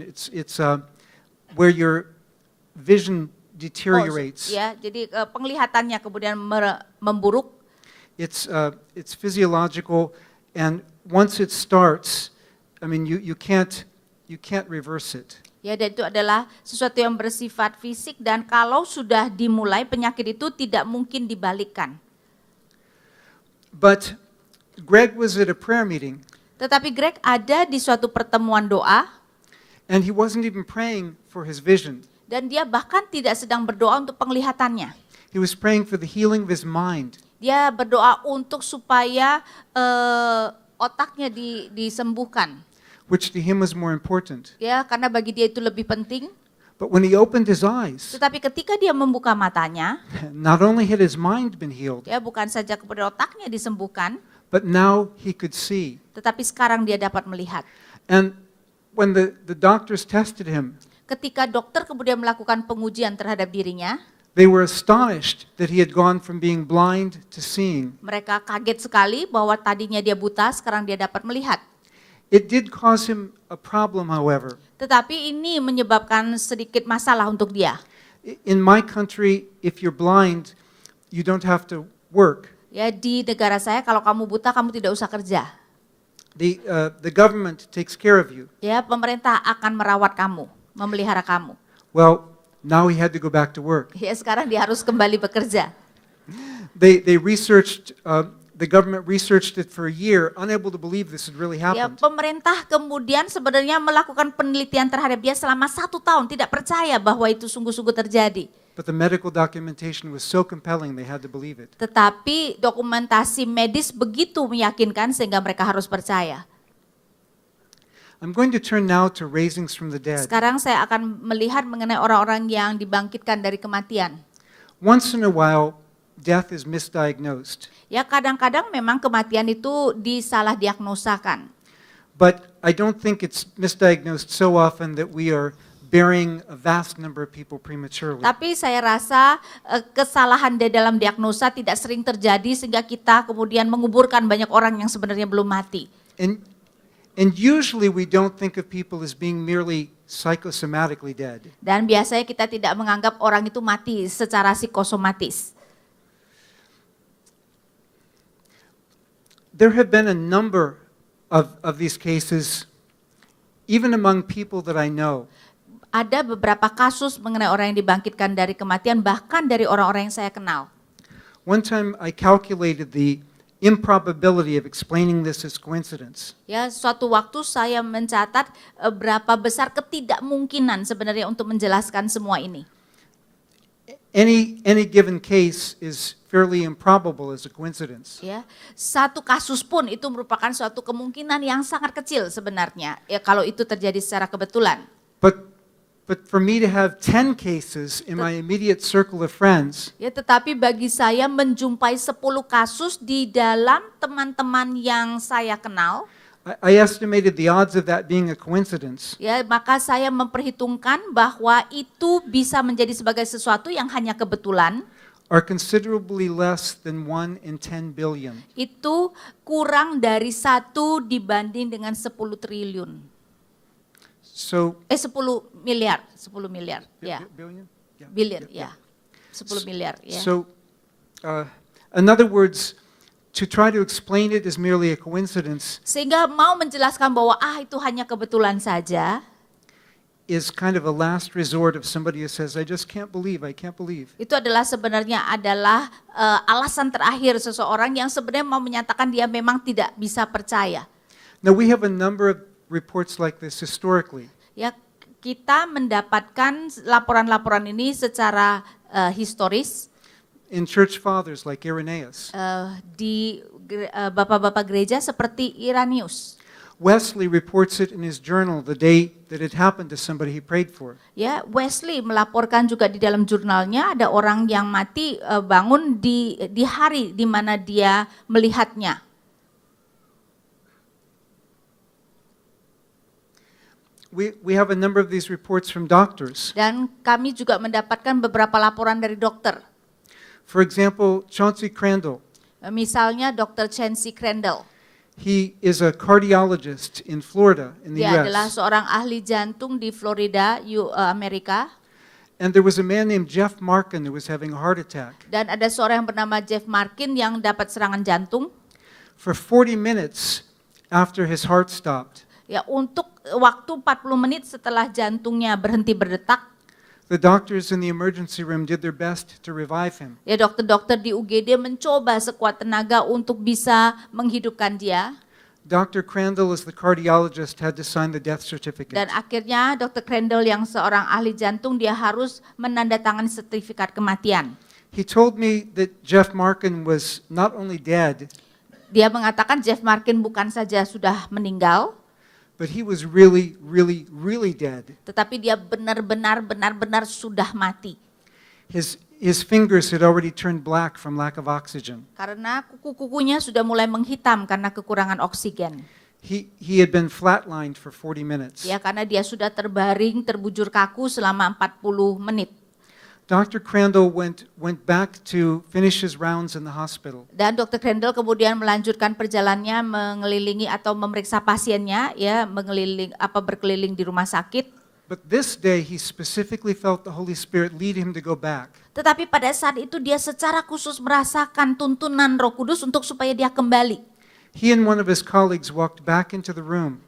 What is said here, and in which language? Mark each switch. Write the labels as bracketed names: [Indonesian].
[English] It's where your vision deteriorates. [Indonesian] Ya, jadi penglihatannya kemudian memburuk. [English] It's physiological, and once it starts, I mean, you can't reverse it. [Indonesian] Ya, dan itu adalah sesuatu yang bersifat fisik dan kalau sudah dimulai penyakit itu tidak mungkin dibalikkan. [English] But Greg was at a prayer meeting, [Indonesian] Tetapi Greg ada di suatu pertemuan doa [English] and he wasn't even praying for his vision. [Indonesian] dan dia bahkan tidak sedang berdoa untuk penglihatannya. [English] He was praying for the healing of his mind. [Indonesian] Dia berdoa untuk supaya otaknya disembuhkan. [English] Which to him was more important. [Indonesian] Ya, karena bagi dia itu lebih penting. [English] But when he opened his eyes, [Indonesian] Tetapi ketika dia membuka matanya, [English] not only had his mind been healed, [Indonesian] ya bukan saja kemudian otaknya disembuhkan, [English] but now he could see. [Indonesian] tetapi sekarang dia dapat melihat. [English] And when the doctors tested him, [Indonesian] Ketika dokter kemudian melakukan pengujian terhadap dirinya, [English] they were astonished that he had gone from being blind to seeing. [Indonesian] mereka kaget sekali bahwa tadinya dia buta, sekarang dia dapat melihat. [English] It did cause him a problem, however. [Indonesian] Tetapi ini menyebabkan sedikit masalah untuk dia. [English] In my country, if you're blind, you don't have to work. [Indonesian] Ya, di negara saya kalau kamu buta kamu tidak usah kerja. [English] The government takes care of you. [Indonesian] Ya, pemerintah akan merawat kamu, memelihara kamu. [English] Well, now he had to go back to work. [Indonesian] Ya, sekarang dia harus kembali bekerja. [English] They researched, the government researched it for a year, unable to believe this had really [Indonesian] Ya, [English] happened. [Indonesian] pemerintah kemudian sebenarnya melakukan penelitian terhadap dia selama 1 tahun, tidak percaya bahwa itu sungguh-sungguh terjadi. [English] But the medical documentation was so compelling they had to believe it. [Indonesian] Tetapi dokumentasi medis begitu meyakinkan sehingga mereka harus percaya. [English] I'm going to turn now to raisings from the dead. [Indonesian] Sekarang saya akan melihat mengenai orang-orang yang dibangkitkan dari kematian. [English] Once in a while, death is misdiagnosed. [Indonesian] Ya, kadang-kadang memang kematian itu disalah diagnosakan. [English] But I don't think it's misdiagnosed so often that we are burying a vast number of people prematurely. [Indonesian] Tapi saya rasa kesalahan di dalam diagnosa tidak sering terjadi sehingga kita kemudian menguburkan banyak orang yang sebenarnya belum mati. [English] And usually we don't think of people as being merely psychosomatically dead. [Indonesian] Dan biasanya kita tidak menganggap orang itu mati secara psikosomatis. [English] There have been a number of these cases, even among people that I know. [Indonesian] Ada beberapa kasus mengenai orang yang dibangkitkan dari kematian, bahkan dari orang-orang yang saya kenal. [English] One time I calculated the improbability of explaining this as coincidence. [Indonesian] Ya, suatu waktu saya mencatat berapa besar ketidakmungkinan sebenarnya untuk menjelaskan semua ini. [English] Any given case is fairly improbable as a coincidence. [Indonesian] Ya, satu kasus pun itu merupakan suatu kemungkinan yang sangat kecil sebenarnya. Ya, kalau itu terjadi secara kebetulan. [English] But for me to have 10 cases in my immediate circle of friends, [Indonesian] Ya, tetapi bagi saya menjumpai 10 kasus di dalam teman-teman yang saya kenal, [English] I estimated the odds of that being a coincidence [Indonesian] ya, maka saya memperhitungkan bahwa itu bisa menjadi sebagai sesuatu yang hanya kebetulan. [English] are considerably less than 1 in 10 billion. [Indonesian] Itu kurang dari 1 dibanding dengan 10 triliun. [English] So [Indonesian] 10 miliar, ya. [English] billion? Yeah. [Indonesian] Billion, ya. 10 miliar, ya. [English] So in other words, to try to explain it as merely a coincidence [Indonesian] Sehingga mau menjelaskan bahwa itu hanya kebetulan saja, [English] is kind of a last resort of somebody who says, I can't believe. [Indonesian] itu adalah sebenarnya alasan terakhir seseorang yang sebenarnya mau menyatakan dia memang tidak bisa percaya. [English] Now we have a number of reports like this historically. [Indonesian] Ya, kita mendapatkan laporan-laporan ini secara historis [English] In church fathers like Irenaeus. [Indonesian] di bapak-bapak gereja seperti Irenaeus. [English] Wesley reports it in his journal the day that it happened to somebody he prayed for. [Indonesian] Ya, Wesley melaporkan juga di dalam jurnalnya ada orang yang mati bangun di hari di mana dia melihatnya. [English] We have a number of these reports from doctors. [Indonesian] Dan kami juga mendapatkan beberapa laporan dari dokter. [English] For example, Chauncey Crandall. [Indonesian] Misalnya Dr. Chauncey Crandall. [English] He is a cardiologist in Florida in the [Indonesian] Dia adalah [English] US. [Indonesian] seorang ahli jantung di Florida, Amerika. [English] And there was a man named Jeff Markin who was having a heart attack. [Indonesian] Dan ada seorang yang bernama Jeff Markin yang dapat serangan jantung. [English] For 40 minutes after his heart stopped, [Indonesian] Ya, untuk waktu 40 menit setelah jantungnya berhenti berdetak, [English] the doctors in the emergency room did their best to revive him. [Indonesian] ya dokter-dokter di UGD mencoba sekuat tenaga untuk bisa menghidupkan dia. [English] Dr. Crandall, as the cardiologist, had to sign the death certificate. [Indonesian] Dan akhirnya Dr. Crandall yang seorang ahli jantung dia harus menandatangani sertifikat kematian. [English] He told me that Jeff Markin was not only dead, [Indonesian] Dia mengatakan Jeff Markin bukan saja sudah meninggal, [English] but he was really dead. [Indonesian] tetapi dia benar-benar sudah mati. [English] His fingers had already turned black from lack of oxygen. [Indonesian] Karena kuku-kukunya sudah mulai menghitam karena kekurangan oksigen. [English] He had been flatlined for 40 minutes. [Indonesian] Ya, karena dia sudah terbaring, terbujur kaku selama 40 menit. [English] Dr. Crandall went back to finish his rounds in the hospital. [Indonesian] Dan Dr. Crandall kemudian melanjutkan perjalanannya mengelilingi atau memeriksa pasiennya, ya, berkeliling di rumah sakit. [English] But this day he specifically felt the Holy Spirit lead him to go back. [Indonesian] Tetapi pada saat itu dia secara khusus merasakan tuntunan Roh Kudus untuk supaya dia kembali. [English] He and one of his colleagues walked back into the room.